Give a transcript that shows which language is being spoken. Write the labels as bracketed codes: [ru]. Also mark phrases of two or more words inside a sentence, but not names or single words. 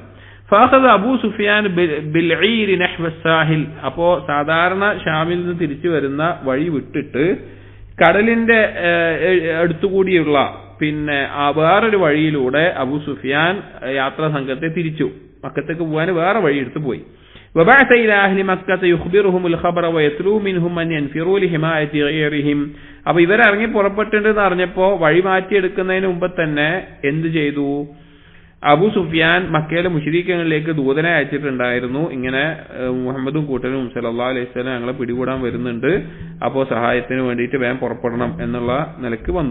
[ar] فأخذ أبو سفيان بالعير نحو الساحل, [ml] അപ്പോ സാധാരണ ഷാമിൽ നിന്ന് തിരിച്ചു വരുന്ന വഴി വിട്ടിട്ട് കടലിന്റെ അടുത്തുകൂടിയുള്ള വേറൊരു വഴിയിലൂടെ അബൂ സുഫിയാൻ യാത്രാ സംഘത്തെ തിരിച്ചു. മക്കത്തേക്ക് പോകാൻ വേറെ വഴി എടുത്തു പോയി. [ar] وبعث إلى أهل مكة يخبرهم الخبر ويتلو منهم من ينفروا لحماية غيرهم. [ml] അപ്പോൾ ഇവരിറങ്ങി പുറപ്പെട്ടിട്ടുണ്ടെന്ന് അറിഞ്ഞപ്പോ വഴി മാറ്റിയെടുക്കുന്നതിന് മുമ്പ് തന്നെ എന്ത് ചെയ്തു? അബൂ സുഫിയാൻ മക്കയിലെ മുശ്രിക്കുകളിലേക്ക് ദൂതനെ അയച്ചിട്ടുണ്ടായിരുന്നു, ഇങ്ങനെ മുഹമ്മദും കൂട്ടരും [ar] صلى الله عليه وسلم [ml] ഞങ്ങളെ പിടികൂടാൻ വരുന്നുണ്ട്, അപ്പോൾ സഹായത്തിന് വേണ്ടിയിട്ട് വേഗം പുറപ്പെടണം എന്നുള്ള നിലക്ക് വന്നു.